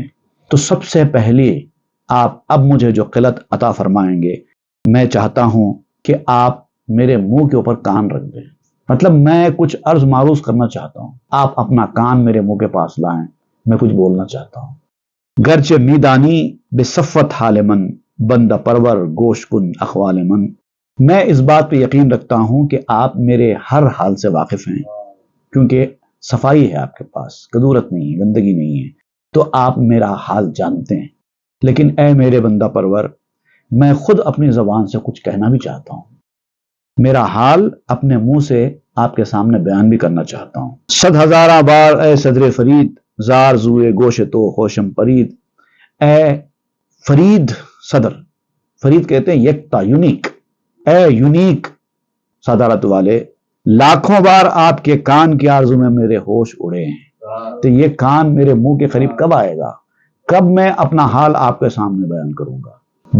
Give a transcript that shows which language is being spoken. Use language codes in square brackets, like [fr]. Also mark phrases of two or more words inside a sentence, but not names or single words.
[ur] تو سب سے پہلے آپ اب مجھے جو خلط عطا فرمائیں گے، میں چاہتا ہوں کہ آپ میرے منہ کے اوپر کان رکھ دیں، مطلب میں کچھ عرض معروض کرنا چاہتا ہوں، آپ اپنا کان میرے منہ کے پاس لائیں، میں کچھ بولنا چاہتا ہوں۔ [fa] گرچہ میدانی بے صفت حال من، بندہ پرور گوش کن اخوال من۔ [ur] میں اس بات پہ یقین رکھتا ہوں کہ آپ میرے ہر حال سے واقف ہیں، کیونکہ صفائی ہے آپ کے پاس، کدورت نہیں ہے، گندگی نہیں ہے، تو آپ میرا حال جانتے ہیں۔ لیکن اے میرے بندہ پرور، میں خود اپنی زبان سے کچھ کہنا بھی چاہتا ہوں، میرا حال اپنے منہ سے آپ کے سامنے بیان بھی کرنا چاہتا ہوں۔ [fa] 100,000 بار اے صدر فرید، زار زوئے گوش تو ہوشم پرید۔ [ur] اے فرید صدر، فرید کہتے ہیں یکتا، یونیک، اے یونیک صدارت والے، لاکھوں بار آپ کے کان کی آرزو میں میرے ہوش اڑے ہیں، تو یہ کان میرے منہ کے قریب کب آئے گا؟ کب میں اپنا حال آپ کے سامنے بیان کروں گا؟